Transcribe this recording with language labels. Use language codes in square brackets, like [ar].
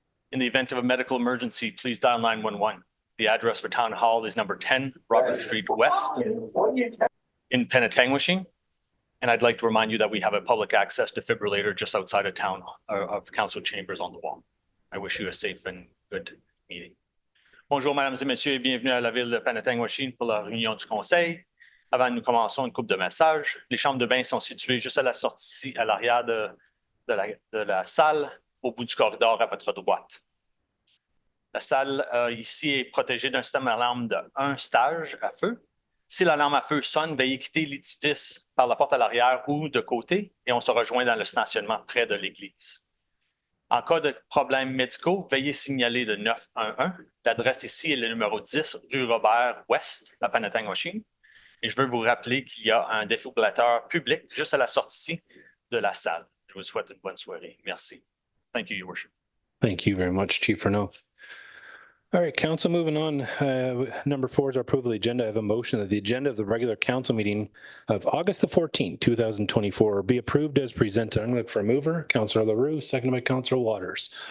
[en] In the event of a medical emergency, please dial 911. The address for Town Hall is number 10 Robert Street West in Penetanguishene. And I'd like to remind you that we have a public access defibrillator just outside of town of council chambers on the wall. I wish you a safe and good meeting. [fr] Bonjour, mesdames et messieurs, et bienvenue à la ville de Penetanguishene pour la réunion du conseil. Avant que nous commençons une couple de messages, les chambres de bain sont situées juste à la sortie, à l'arrière de la salle, au bout du corridor à votre droite. La salle ici est protégée d'un système d'alarme de 1 stage à feu. Si l'alarme à feu sonne, veuillez quitter l'édifice par la porte à l'arrière ou de côté et on se rejoint dans le stationnement près de l'église. En cas de problèmes médicaux, veuillez signaler le 911. L'adresse ici est le numéro 10 rue Robert-Ouest à Penetanguishene. Et je veux vous rappeler qu'il y a un défibrillateur public juste à la sortie de la salle. Je vous souhaite une bonne soirée. Merci. [en] Thank you, Your Worship. Thank you very much, Chief Renault. All right, council, moving on. Number 4 is our approval of the agenda. I have a motion that the agenda of the regular council meeting of August the 14th, 2024 be approved as presented. I'm going to look for a mover. Councillor LaRue, seconded by Councillor Waters.